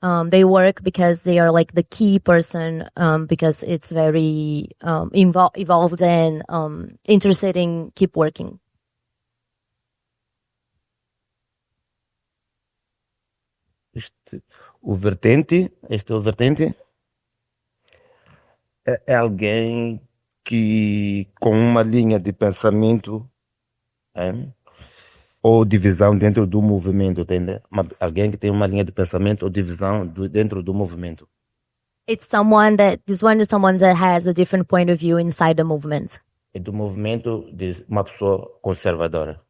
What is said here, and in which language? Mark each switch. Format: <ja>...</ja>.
<en>They work because they are like the key person, because it's very involved and interested in keep working.</en> <pt>Este é o vertente é alguém que com uma linha de pensamento ou divisão dentro do movimento, entende? Alguém que tem uma linha de pensamento ou divisão dentro do movimento.</pt> <en>This one is someone that has a different point of view inside the movement.</en> <pt>É do movimento de uma pessoa conservadora.</pt>